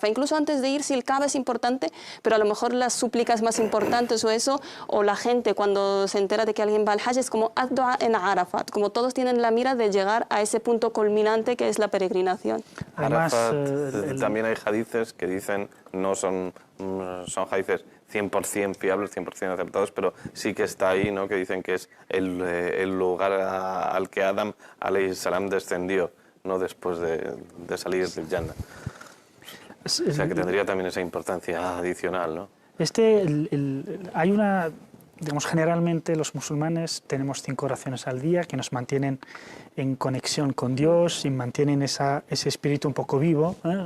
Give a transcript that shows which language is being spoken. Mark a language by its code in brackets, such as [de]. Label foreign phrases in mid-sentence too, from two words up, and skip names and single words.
[es] Incluso antes de ir, si el Kaaba es importante, pero a lo mejor las súplicas más importantes o eso, o la gente cuando se entera de que alguien va al Hajj, es como haz dua en Arafat, como todos tienen la mira de llegar a ese punto culminante que es la peregrinación. Además, Arafat, también hay hadices que dicen, no son hadices 100% fiables, 100% aceptados, pero sí que está ahí, ¿no? Que dicen que es el lugar al que Adam [ar] عليه السلام [es] descendió, no después de salir del Jannah. O sea que tendría también esa importancia adicional, ¿no? Hay una, digamos, generalmente los musulmanes tenemos 5 oraciones al día que nos mantienen en conexión con Dios y mantienen ese espíritu un poco vivo, ¿eh?